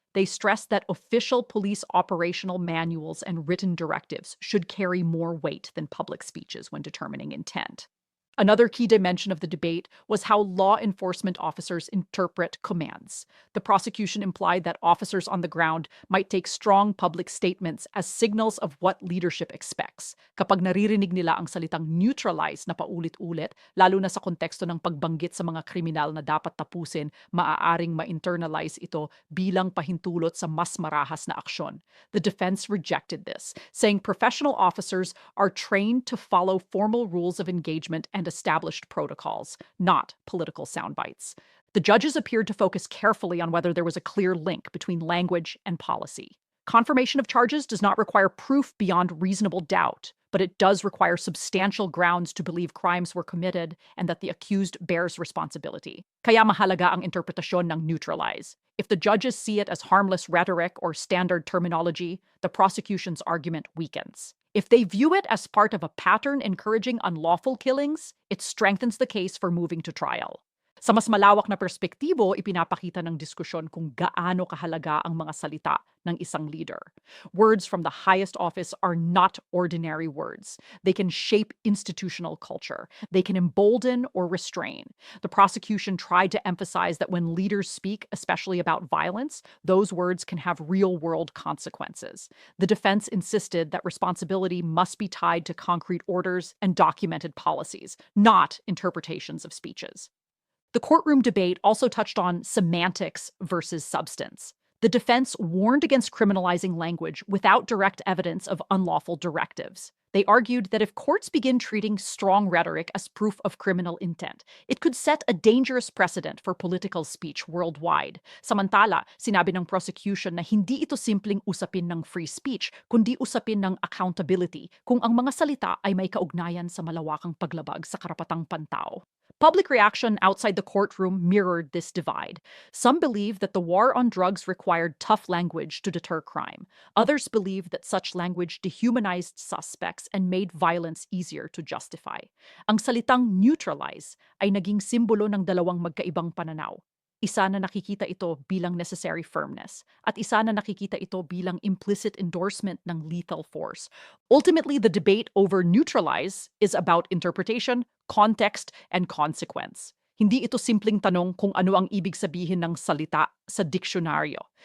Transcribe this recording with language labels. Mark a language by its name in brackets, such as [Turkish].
[English] They stressed that official police operational manuals and written directives should carry more weight than public speeches when determining intent. Another key dimension of the debate was how law enforcement officers interpret commands. The prosecution implied that officers on the ground might take strong public statements as signals of what leadership expects. [Filipino] Kapag naririnig nila ang salitang neutralize na paulit-ulit, lalo na sa konteksto ng pagbanggit sa mga kriminal na dapat tapusin, maaaring ma-internalize ito bilang pahintulot sa mas marahas na aksyon. [English] The defense rejected this, saying professional officers are trained to follow formal rules of engagement and established protocols, not political soundbites. The judges appeared to focus carefully on whether there was a clear link between language and policy. Confirmation of charges does not require proof beyond reasonable doubt, but it does require substantial grounds to believe crimes were committed and that the accused bears responsibility. [Filipino] Kaya mahalaga ang interpretasyon ng neutralize. [English] If the judges see it as harmless rhetoric or standard terminology, the prosecution's argument weakens. If they view it as part of a pattern encouraging unlawful killings, it strengthens the case for moving to trial. [Filipino] Sa mas malawak na perspektibo, ipinapakita ng diskusyon kung gaano kahalaga ang mga salita ng isang leader. [English] Words from the highest office are not ordinary words. They can shape institutional culture. They can embolden or restrain. The prosecution tried to emphasize that when leaders speak, especially about violence, those words can have real-world consequences. The defense insisted that responsibility must be tied to concrete orders and documented policies, not interpretations of speeches. The courtroom debate also touched on semantics versus substance. The defense warned against criminalizing language without direct evidence of unlawful directives. They argued that if courts begin treating strong rhetoric as proof of criminal intent, it could set a dangerous precedent for political speech worldwide. [Filipino] Samantala, sinabi ng prosecution na hindi ito simpleng usapin ng free speech, kundi usapin ng accountability kung ang mga salita ay may kaugnayan sa malawakang paglabag sa karapatang pantao. [English] Public reaction outside the courtroom mirrored this divide. Some believed that the war on drugs required tough language to deter crime. Others believed that such language dehumanized suspects and made violence easier to justify. [Filipino] Ang salitang neutralize ay naging simbolo ng dalawang magkaibang pananaw. Isa na nakikita ito bilang [English] necessary firmness, [Filipino] at isa na nakikita ito bilang [English] implicit endorsement [Filipino] ng lethal force. [English] Ultimately, the debate over neutralize is about interpretation, context, and consequence. [Filipino] Hindi ito simpleng tanong kung ano ang ibig sabihin ng salita sa diksyonaryo.